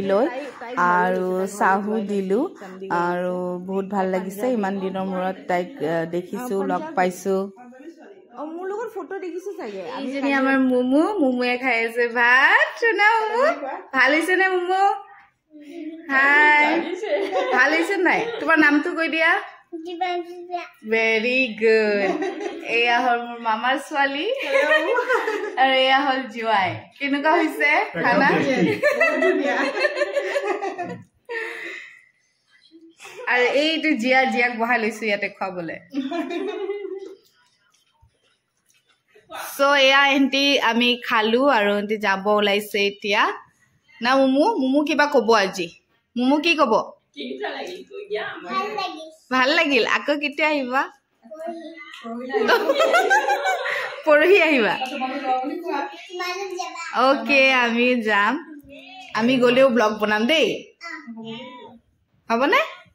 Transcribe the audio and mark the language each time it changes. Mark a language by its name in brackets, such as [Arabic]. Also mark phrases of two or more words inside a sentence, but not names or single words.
[Assamese] লৈ আৰু চাহু দিলোঁ আৰু বহুত ভাল লাগিছে ইমান দিনৰ মূৰত তাইক দেখিছোঁ লগ পাইছোঁ মোৰ লগত ফটো দেখিছোঁ চাগে এইজনী আমাৰ মুমুৱে খাই আছে ভাত চোনা মুমু ভাল হৈছে নে মুমু হাই ভাল হৈছে নাই তোমাৰ নামটো কৈ দিয়া [English] Very good. [Assamese] এইয়া হ'ল মোৰ মামাৰ ছোৱালী। আৰু এইয়া হ'ল Joy. কেনেকুৱা হৈছে খানা? আৰু এইটো Jia বনাই লৈছোঁ যাতে খাবলৈ. So এইয়া এনেকৈ আমি খালোঁ আৰু এনেকৈ যাবলৈ ওলাইছোঁ এতিয়া. না মুমু কিবা ক'ব আজি। মুমু কি ক'ব? ভাল লাগিল আকৌ কেতিয়া আহিবা পৰহি আহিবা ওকে আমি যাম আমি গলেও ব্লগ বনাম দেই হবনে